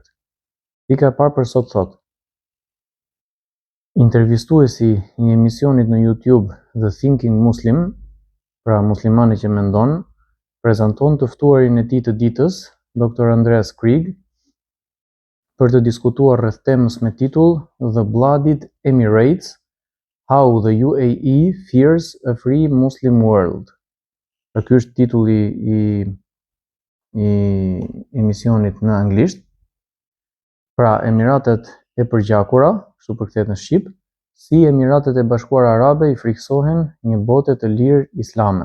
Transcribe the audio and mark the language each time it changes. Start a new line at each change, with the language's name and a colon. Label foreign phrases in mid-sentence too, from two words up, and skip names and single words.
Albanian: Pika e parë për sot thotë: intervistuesi i emisionit në YouTube The Thinking Muslim, pra muslimani që mendon, prezanton të ftuarin e tij të ditës, Dr. Andreas Krieg, për të diskutuar rreth temës me titull The Blooded Emirates: How the UAE Fears a Free Muslim World. Ky është titulli i emisionit në anglisht. Pra, Emiratet e përgjakura, kështu përkthehet në shqip, si Emiratet e Bashkuara Arabe i friksohen një bote të lirë islame.